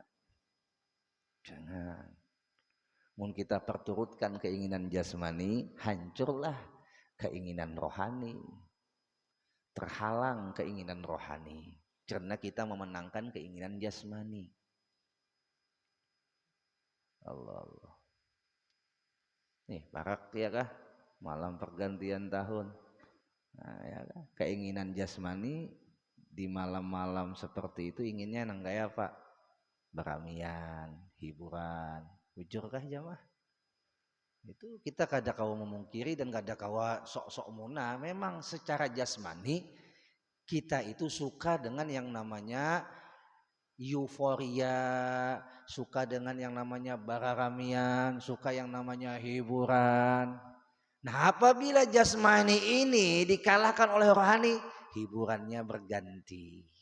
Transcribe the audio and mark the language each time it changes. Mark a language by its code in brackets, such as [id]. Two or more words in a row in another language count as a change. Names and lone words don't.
[id] Jangan. [bjn] Mun kita perturutkan keinginan jasmani, hancurlah keinginan rohani. [id] Terhalang keinginan rohani karena kita memenangkan keinginan jasmani. Allah. [bjn] Nih, parak ya kah? [id] Malam pergantian tahun. [bjn] Nah, ya kah? [id] Keinginan jasmani di malam-malam seperti itu inginnya nang kayak apa? [bjn] Beramian, hiburan. Bujurkah jamaah? Itu kita kada kawa memungkiri dan kada kawa sok-sok muna. [id] Memang secara jasmani kita itu suka dengan yang namanya euforia, suka dengan yang namanya beramian, suka yang namanya hiburan. Nah, apabila jasmani ini dikalahkan oleh rohani, hiburannya berganti.